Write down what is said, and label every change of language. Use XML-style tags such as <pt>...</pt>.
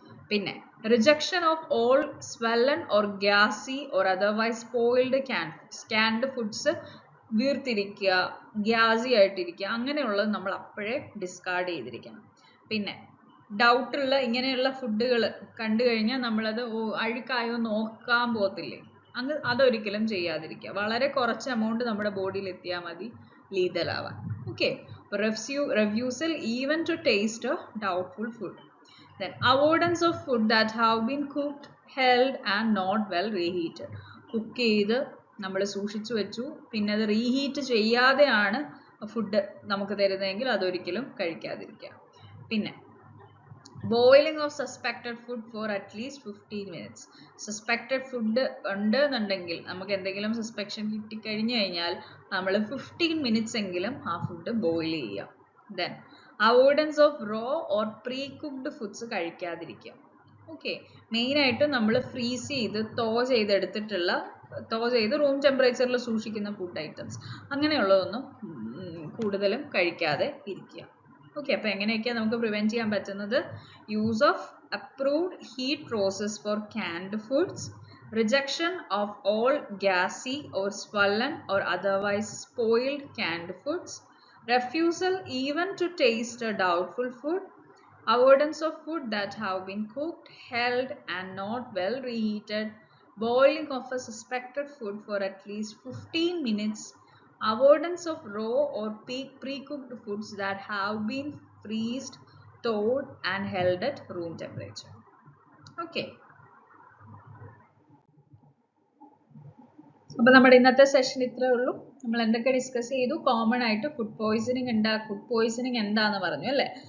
<en>പിന്നെ rejection of all swollen or gassy or otherwise spoiled canned foods</en> <ml>വീർത്തിരിക്കുക, ഗ്യാസി ആയിട്ടിരിക്കുക, അങ്ങനെയുള്ളത് നമ്മൾ അപ്പോഴേ ഡിസ്കാർഡ് ചെയ്തിരിക്കണം. പിന്നെ ഡൗട്ടുള്ള ഇങ്ങനെയുള്ള ഫുഡുകൾ കണ്ടു കഴിഞ്ഞാൽ നമ്മളത് അഴുക്കായോ നോക്കാൻ പോകത്തില്ലേ, അതൊരിക്കലും ചെയ്യാതിരിക്കുക. വളരെ കുറച്ച് എമൗണ്ട് നമ്മുടെ ബോഡിയിൽ എത്തിയാൽ മതി ലീതലാവാൻ.</ml> <en>Okay, refusal even to taste a doubtful food. Then avoidance of food that have been cooked, held and not well reheated.</en> <ml>Cook ചെയ്ത് നമ്മൾ സൂക്ഷിച്ചു വെച്ചു, പിന്നെ അത് റീഹീറ്റ് ചെയ്യാതെയാണ് ഫുഡ് നമുക്ക് തരുന്നതെങ്കിൽ അതൊരിക്കലും കഴിക്കാതിരിക്കുക.</ml> <en>പിന്നെ boiling of suspected food for at least 15 minutes.</en> <ml>Suspected food ഉണ്ട് എന്നുണ്ടെങ്കിൽ, നമുക്ക് എന്തെങ്കിലും സസ്പെക്ഷൻ കിട്ടിക്കഴിഞ്ഞു കഴിഞ്ഞാൽ നമ്മൾ 15 minutes എങ്കിലും ആ ഫുഡ് ബോയിൽ ചെയ്യാം.</ml> <en>Then avoidance of raw or precooked foods കഴിക്കാതിരിക്കുക.</en> <ml>Okay, മെയിനായിട്ട് നമ്മൾ ഫ്രീസ് ചെയ്ത് തോ ചെയ്ത് റൂം ടെമ്പറേച്ചറിൽ സൂക്ഷിക്കുന്ന ഫുഡ് ഐറ്റംസ് അങ്ങനെയുള്ളതൊന്നും കൂടുതലും കഴിക്കാതെ ഇരിക്കുക. ഓക്കെ, അപ്പോൾ എങ്ങനെയൊക്കെയാണ് നമുക്ക് പ്രിവെൻറ്റ് ചെയ്യാൻ പറ്റുന്നത്?</ml> <en>Use of approved heat process for canned foods, rejection of all gassy or swollen or otherwise spoiled canned foods, refusal even to taste a doubtful food, avoidance of food that have been cooked, held and not well reheated, boiling of a suspected food for at least 15 minutes, avoidance of raw or pre-cooked foods that have been freezed, thawed and held at room temperature. Okay.</en> <ml>അപ്പോൾ നമ്മുടെ ഇന്നത്തെ session ഇത്രേ ഉള്ളൂ. നമ്മൾ എന്തൊക്കെ discuss ചെയ്തു? Common ആയിട്ട് food poisoning എന്താന്ന് പറഞ്ഞു അല്ലേ?</ml>